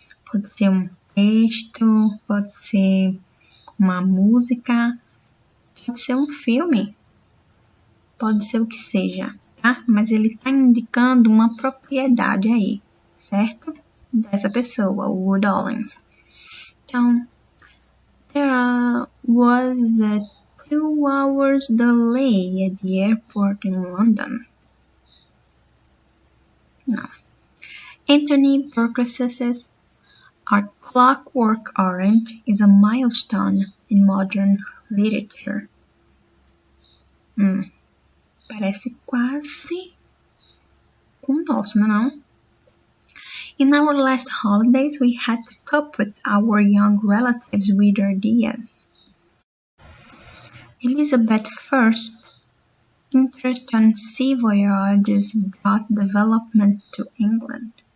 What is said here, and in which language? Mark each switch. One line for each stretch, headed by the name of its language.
Portuguese: Pode ser um texto, pode ser uma música, pode ser um filme, pode ser o que seja, tá? Mas ele está indicando uma propriedade aí, certo? Dessa pessoa, o Would Allen.
English: Então, there was a 2 hours delay at the airport in London. No. Anthony Burke says, A Clockwork Orange is a milestone in modern literature.
Portuguese: Parece quase com o nosso, não?
English: In our last holidays, we had to cope with our young relatives' weird ideas. Elizabeth I's interest on sea voyages brought development to England.